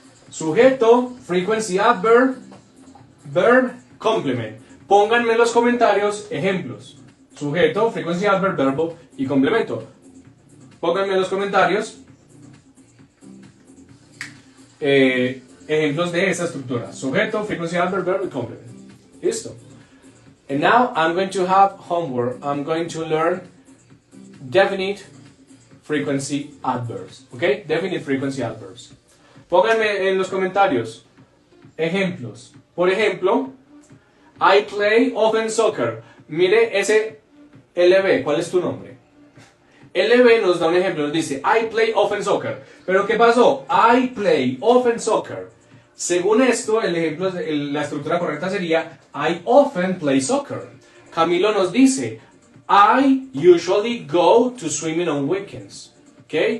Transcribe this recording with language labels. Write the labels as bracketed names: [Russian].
[English] Sujeto, frequency adverb, verb, complement. [Spanish] Pónganme en los comentarios ejemplos. Sujeto, frequency adverb, verbo y complemento. Pónganme en los comentarios ejemplos de esa estructura. [English] Sujeto, frequency adverb, verb y complement. Listo. And now I'm going to have homework. I'm going to learn definite frequency adverbs. ¿Ok? Definite frequency adverbs. [Spanish] Pónganme en los comentarios ejemplos. Por ejemplo, [English] I play often soccer. [Spanish] Mire ese LB. ¿Cuál es tu nombre? LB nos da un ejemplo. Nos dice [English] I play often soccer. [Spanish] Pero ¿qué pasó? I play often soccer. según esto, el ejemplo, la estructura correcta sería [English] I often play soccer. [Spanish] Camilo nos dice [English] I usually go to swimming on weekends. ¿Ok?